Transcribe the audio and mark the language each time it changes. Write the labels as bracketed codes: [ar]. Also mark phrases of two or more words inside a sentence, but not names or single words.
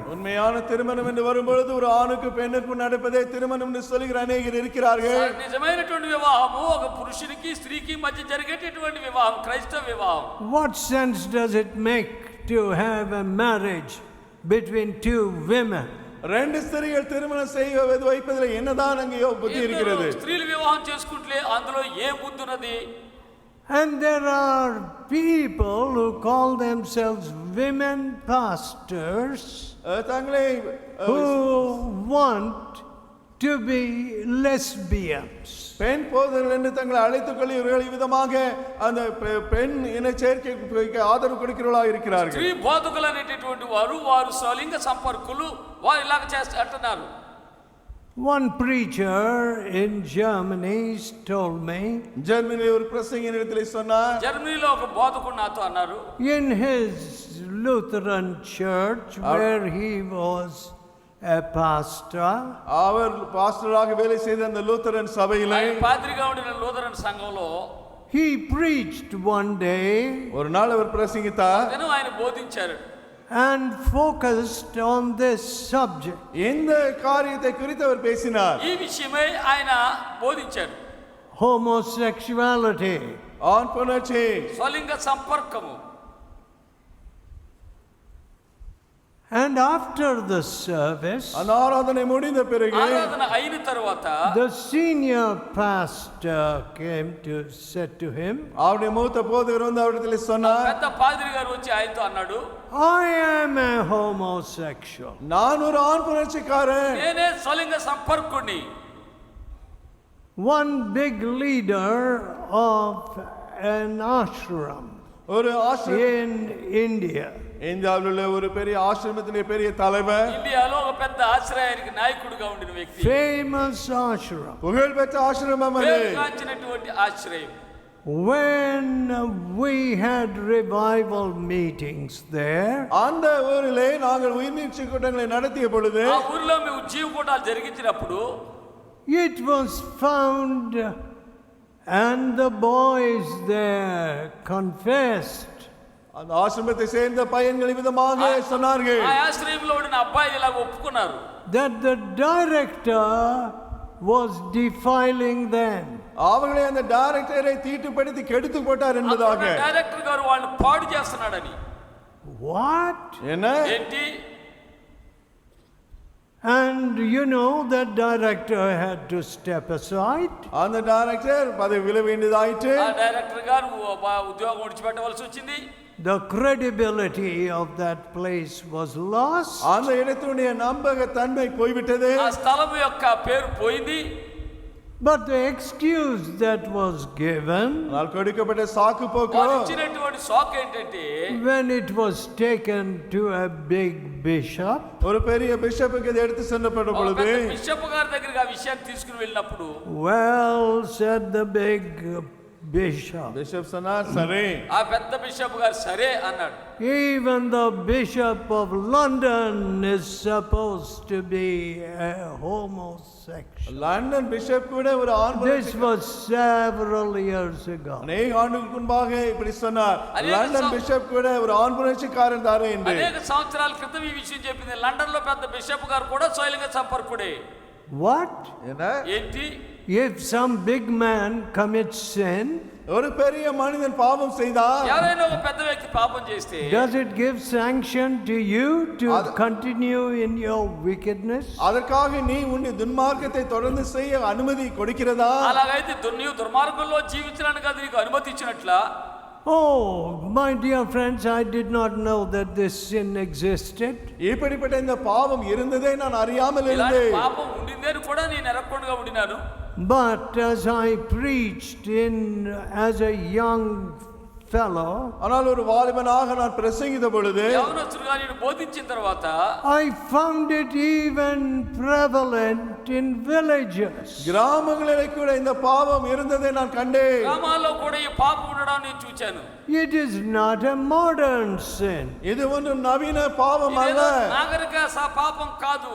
[ta] உண்மையான திருமணம் என்று வரும்பொழுது ஒரு ஆணுக்கு பெண்ணுக்கு நடப்பதே திருமணம் என்று சொல்கிற அநேகர் இருக்கிறார்கள். [te] నిజమైనటువంటి వివాహము ఒక పురుషునికి స్త్రీకి మధ్య జరిగేటటువంటి వివాహం క్రైస్తవ వివాహం. [en] What sense does it make to have a marriage between two women? [ta] ரெண்டு ஸ்திரீகள் திருமணம் செய்வது வைப்பதில் என்னதான் அங்கே புத்தி இருக்கிறது? [te] స్త్రీలు వివాహం చేసుకుంటే అందులో ఏ బుద్ధి ఉన్నది? [en] And there are people who call themselves women pastors who want to be lesbians. [ta] பெண் போதகர்கள் என்று தங்களை அழைத்துக் கொள்கிறவர்கள் விதமாக அந்த பெண் இன சேர்க்கைக்கு ஆதரவு கொடுக்கிறவர்களாக இருக்கிறார்கள். [te] ஸ்திரீ போதకులు అనేటటువంటి వారు స్వలింగ సంపర్కులు వారు ఇలాగ చేస్తున్నారు. [en] One preacher in Germany told me, [ta] ஜெர்மனியில் ஒரு பிரசங்கியிடத்தில் சொன்னார், [te] జర్మనీలో ఒక బోధకుడు నాతో అన్నారు, [en] in his Lutheran church where he was a pastor, [ta] அவர் பாஸ்டராக வேலை செய்த அந்த லூத்தரன் சபையிலே [te] పాద్రిగా ఉండిన లూథరన్ సంఘంలో [en] he preached one day, [ta] ஒரு நாள் அவர் பிரசங்கித்தார், [te] ఆయన బోధించారు [en] and focused on this subject. [ta] இந்த காரியத்தை குறித்து அவர் பேசினார். [te] ఈ విషయమై ఆయన బోధించారు. [en] Homosexuality, [ta] ஆண் புணர்ச்சி, [te] స్వలింగ సంపర్కము. [en] and after the service, [ta] அந்த ஆராதனை முடிந்த பிறகு [te] ఆరాధన అయిన తరువాత [en] the senior pastor came to said to him, [ta] அவருடைய மூத்த போதகர் வந்து அவரிடத்தில் சொன்னார், [te] పెద్ద పాద్రి గారు వచ్చి ఆయనతో అన్నాడు, [en] I am a homosexual. [ta] நான் ஒரு ஆண் புணர்ச்சிக்காரன். [te] నేనే స్వలింగ సంపర్కుణ్ణి. [en] One big leader of an ashram [ta] ஒரு ஆசிரமம் [en] in India, [ta] இந்தியாவில் உள்ள ஒரு பெரிய ஆசிரமத்திலே பெரிய தலைவர், [te] ఇండియాలో ఒక పెద్ద ఆశ్రయానికి నాయకుడిగా ఉండిన వ్యక్తి, [en] famous ashram. [ta] புகழ்பெற்ற ஆசிரமம் அது. [te] పేరుగాంచినటువంటి ఆశ్రయం. [en] When we had revival meetings there, [ta] அந்த ஊரிலே நாங்கள் உயிர்நீட்சி கூட்டங்களை நடத்திய பொழுது [te] ఆ ఊరిలో మేము జీవకూటాలు జరిగించినప్పుడు [en] it was found, and the boys there confessed, [ta] அந்த ஆசிரமத்தை சேர்ந்த பையன்கள் விதமாக சொன்னார்கள், [te] ఆ ఆశ్రయంలో ఉండిన అబ్బాయిలు ఇలాగ ఒప్పుకున్నారు, [en] that the director was defiling them. [ta] அவர்களை அந்த டைரக்டரை தீட்டுப்படுத்தி கெடுத்து போட்டார் என்பதாக. [te] డైరెక్టర్ గారు వాళ్ళని పాడు చేస్తున్నాడని. [en] What? [ta] என்ன? [te] ఏంటి? [en] And you know that director had to step aside. [ta] அந்த டைரக்டர் பதவி வில வேண்டியதாயிற்று. [te] ఆ డైరెక్టర్ గారు ఉద్యోగం విడిచిపెట్టవలసి వచ్చింది. [en] The credibility of that place was lost. [ta] அந்த இடத்துடைய நம்பகத்தன்மை போய்விட்டது. [te] ఆ స్థలం యొక్క పేరు పోయింది. [en] But the excuse that was given [ta] ஆனால் கொடுக்கப்பட்ட சாக்கு போக்கு [te] వారు ఇచ్చినటువంటి షాక్ ఏంటంటే [en] when it was taken to a big bishop, [ta] ஒரு பெரிய பிஷப்புக்கு இதை எடுத்து சென்றப்பட்ட [te] ఒక [ta] பொழுது [te] పెద్ద బిషప్ గారి దగ్గరికి ఆ విషయాన్ని తీసుకుని వెళ్ళినప్పుడు [en] well, said the big bishop, [ta] பிஷப் சொன்னார் சரி [te] ఆ పెద్ద బిషప్ గారు సరే అన్నాడు. [en] even the Bishop of London is supposed to be a homosexual. [ta] லண்டன் பிஷப் கூட ஒரு ஆண் [en] This was several years ago. [ta] அநேக ஆண்டுகளுக்கு முன்பாக இப்படி சொன்னார் அநேக லண்டன் பிஷப் கூட ஒரு ஆண் புரட்சிக்காரன் தானே என்று [te] అనేక సంవత్సరాల క్రితం ఈ విషయం చెప్పింది. లండన్ లో పెద్ద బిషప్ గారు కూడా స్వయంగా సంపర్కుడే. [en] What? [ta] என்ன [te] ఏంటి? [en] If some big man commits sin, [ta] ஒரு பெரிய மனிதன் பாவம் செய்தார் [te] ఎవరైనా ఒక పెద్ద వ్యక్తి పాపం చేస్తే [en] does it give sanction to you to continue in your wickedness? [ta] அதற்காக நீ உன்னுடைய துன்மார்க்கத்தை தொடர்ந்து செய்ய அனுமதி கொடுக்கிறதா [te] అలాగైతే నీవు దుర్మార్గంలో జీవించడానికి అది నీకు అనుమతి ఇచ్చినట్లా? [en] Oh, my dear friends, I did not know that this sin existed. [ta] இப்படிப்பட்ட இந்த பாவம் இருந்ததே நான் அறியாமல் [te] ఇలాంటి [ta] இருந்தேன் [te] పాపం ఉండిందని కూడా నేను ఎరగకుండా ఉండినాను. [en] But as I preached as a young fellow, [ta] ஆனால் ஒரு வாலிபனாக நான் பிரசங்கித்த பொழுது [te] యవనస్తుడుగా నేను బోధించిన తర్వాత [en] I found it even prevalent in villages. [ta] கிராமங்களிலே கூட இந்த பாவம் இருந்ததை நான் கண்டேன் [te] గ్రామాల్లో కూడా ఈ పాపం ఉండడం నేను చూచాను. [en] It is not a modern sin. [ta] இது ஒன்றும் நவீன பாவம் அல்ல [te] ఇదేదో నాగరిక పాపం కాదు.